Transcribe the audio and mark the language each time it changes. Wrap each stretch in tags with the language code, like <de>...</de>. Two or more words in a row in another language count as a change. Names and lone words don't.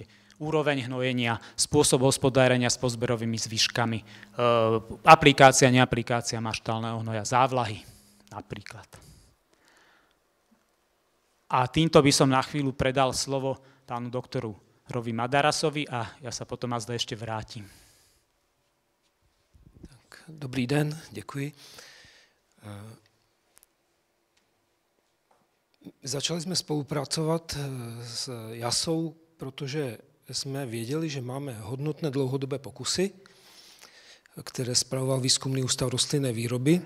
<sk>Úroveň hnojenia, spôsob hospodárenia s pozberovými zvyškami, aplikácia, neaplikácia maštálneho hnoja, závlahy napríklad. A týmto by som na chvíľu predal slovo pánu doktoru Rovi Madarasovi a ja sa potom azda ešte vrátim.</sk> <cs>Tak, dobrý den, děkuji. Začali jsme spolupracovat s JASou, protože jsme věděli, že máme hodnotné dlouhodobé pokusy, které spravoval Výzkumný ústav rostlinné výroby.</cs>